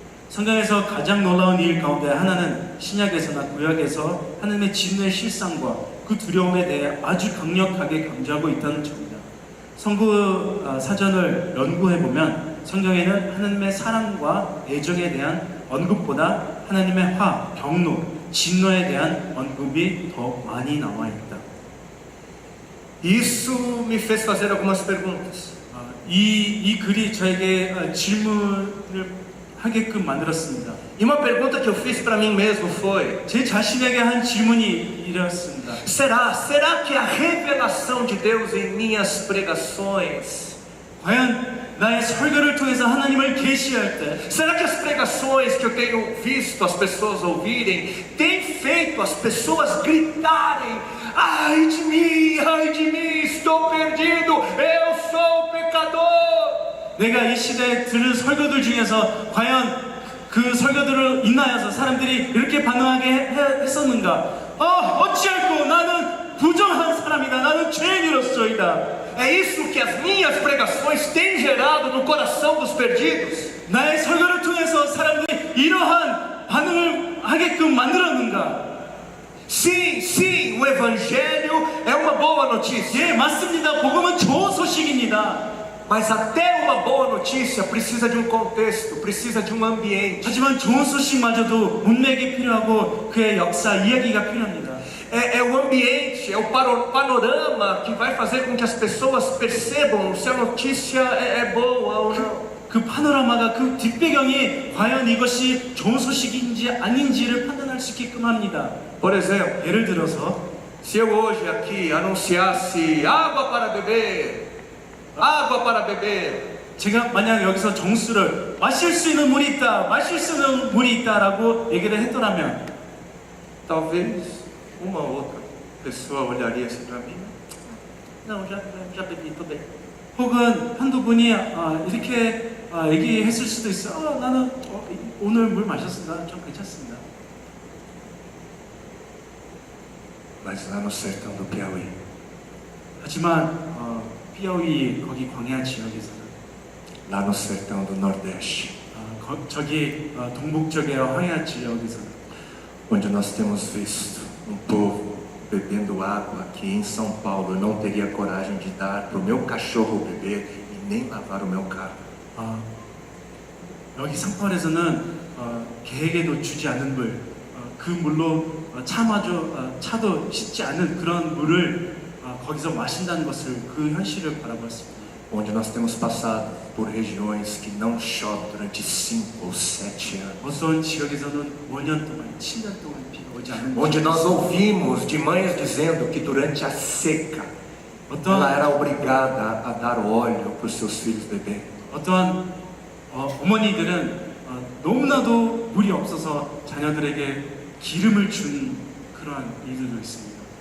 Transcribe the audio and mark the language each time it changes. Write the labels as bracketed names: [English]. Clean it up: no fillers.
[Korean] 성경에서 가장 놀라운 일 가운데 하나는 신약에서나 구약에서 하나님의 진노의 실상과 그 두려움에 대해 아주 강력하게 강조하고 있다는 점이다. 성구 사전을 연구해보면 성경에는 하나님의 사랑과 애정에 대한 언급보다 하나님의 화, 경노, 진노에 대한 언급이 더 많이 나와 있다. [Portuguese] Isso me fez fazer algumas perguntas. [Korean] 이 글이 저에게 질문을 하게끔 만들었습니다. [Portuguese] E uma pergunta que eu fiz para mim mesmo foi: [Korean] 제 자신에게 한 질문이 이랬습니다. [Portuguese] será que a revelação de Deus em minhas pregações, [Korean] 과연 나의 설교를 통해서 하나님을 계시할 때 [Portuguese] será que as pregações que eu tenho visto as pessoas ouvirem têm feito as pessoas gritarem: ai de mim, estou perdido, eu sou pecador? [Korean] 내가 이 시대에 들은 설교들 중에서 과연 그 설교들을 인하여서 사람들이 이렇게 반응하게 했었는가? 어찌할꼬 나는 부정한 사람이다. 나는 죄인으로서이다. [Portuguese] É isso que as minhas pregações têm gerado no coração dos perdidos? [Korean] 나의 설교를 통해서 사람들이 이러한 반응을 하게끔 만들었는가? [Portuguese] Sim, o Evangelho é uma boa notícia. [Korean] 예, 맞습니다. 복음은 좋은 소식입니다. [Portuguese] Mas até uma boa notícia precisa de um contexto, precisa de um ambiente. [Korean] 하지만 좋은 소식마저도 문맥이 필요하고 그의 역사, 이야기가 필요합니다. [Portuguese] É o ambiente, é o panorama que vai fazer com que as pessoas percebam se a notícia é boa ou não. [Korean] 그 파노라마가 그 뒷배경이 과연 이것이 좋은 소식인지 아닌지를 판단할 수 있게끔 합니다. [Portuguese] Por exemplo, [Korean] 예를 들어서 [Portuguese] se eu hoje aqui anunciasse água para beber, [Korean] 제가 만약 여기서 정수를 마실 수 있는 물이 있다라고 얘기를 했더라면 [Portuguese] talvez uma outra pessoa olharia assim para mim: não, já bebi, tô bem. [Korean] 혹은 한두 분이 이렇게 얘기했을 수도 있어. 나는 오늘 물 마셨습니다. 좀 괜찮습니다. [Portuguese] Mas lá no sertão do Piauí, [Korean] 하지만 피아우이 거기 광야 지역에서는 [Portuguese] lá no sertão do Nordeste, [Korean] 저기 동북쪽의 광야 지역에서는 [Portuguese] onde nós temos visto um povo bebendo água que em São Paulo eu não teria coragem de dar para o meu cachorro beber e nem lavar o meu carro. [Korean] 여기 상파울에서는 개에게도 주지 않는 물, 그 물로 차도 씻지 않는 그런 물을 거기서 마신다는 것을 그 현실을 바라보았습니다. [Portuguese] Onde nós temos passado por regiões que não chove durante 5 ou 7 anos. [Korean] 어떤 지역에서는 5년 동안, 7년 동안 비가 오지 않는 [Portuguese] Onde [Korean] 곳이 [Portuguese] nós ouvimos de mães dizendo que durante a seca [Korean] 어떤 [Portuguese] ela era obrigada a dar óleo para os seus filhos beberem. [Korean] 어떠한 어머니들은 너무나도 물이 없어서 자녀들에게 기름을 준 그러한 일들도 있습니다.